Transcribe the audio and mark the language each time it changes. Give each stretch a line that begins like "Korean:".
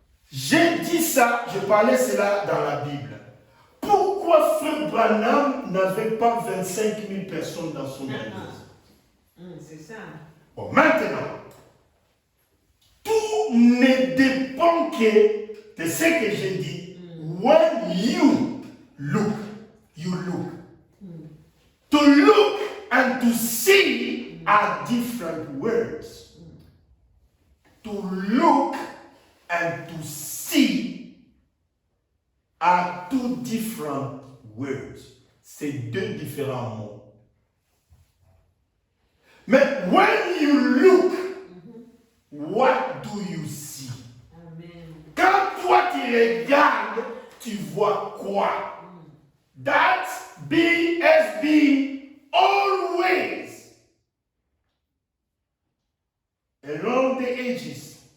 French: J'ai dit ça, je parlais cela dans la Bible. Pourquoi Frère Branham n'avait pas 25 000 personnes dans son église? C'est ça. Bon, maintenant, tout ne dépend que de ce que j'ai dit.
English: When you look, you look. To look and to see are different words. To look and to see are two different words.
French: C'est deux différents mots.
English: Mais when you look, what do you see? Amen.
French: Quand toi tu regardes, tu vois quoi?
English: That has been always along the ages.